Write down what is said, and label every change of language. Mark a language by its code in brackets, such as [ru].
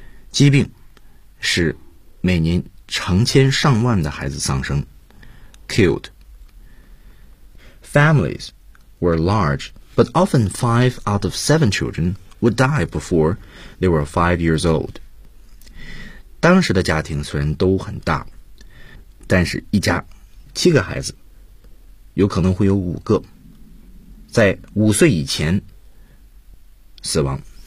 [zh] 疾病使每年成千上万的孩子丧生。 [en] Killed. Families were large, but often 5 out of 7 children would die before they were 5 years old. [zh] 当时的家庭虽然都很大，但是一家七个孩子有可能会有五个在5岁以前死亡。